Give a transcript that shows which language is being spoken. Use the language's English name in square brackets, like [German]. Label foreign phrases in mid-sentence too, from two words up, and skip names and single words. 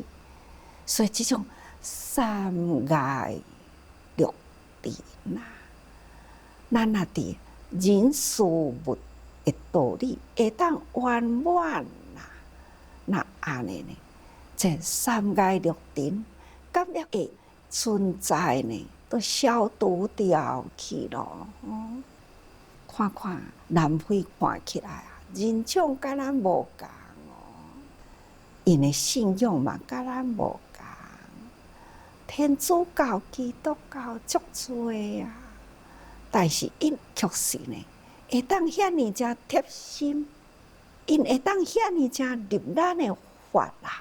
[Min Nan Chinese] 所以这种三界六道呐，咱若伫人事物的道理会当圆满啦，那安尼呢，这三界六道咁样会存在呢，都消除掉去咯。看看南非看起来啊，人种甲咱无共哦，因的信仰嘛甲咱无共。天主教、基督教足多啊，但是因确实呢，会当遐尼正贴心，因会当遐尼正入咱的法啦。